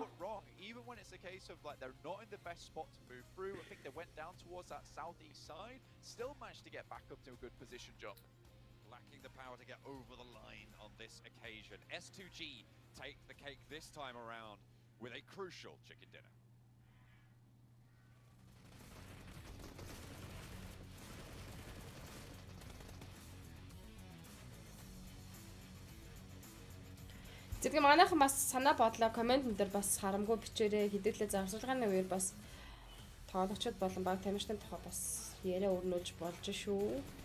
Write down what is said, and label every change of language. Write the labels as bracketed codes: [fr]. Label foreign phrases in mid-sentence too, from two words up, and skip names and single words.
[en] Even when it's a case of like they're not in the best spot to move through, I think they went down towards that southeast side, still managed to get back up to a good position jump. lacking the power to get over the line on this occasion. S2G take the cake this time around with a crucial chicken dinner. [mn] Зэрэг манайхан бас санаа бодлоо коммент дээр бас харамгүй бичээрэй. Хэдүүлээ зарцуулгааны үеэр бас тоглогчид болон баг тамирчдын тухай бас яриа өрнүүлж болж шүү.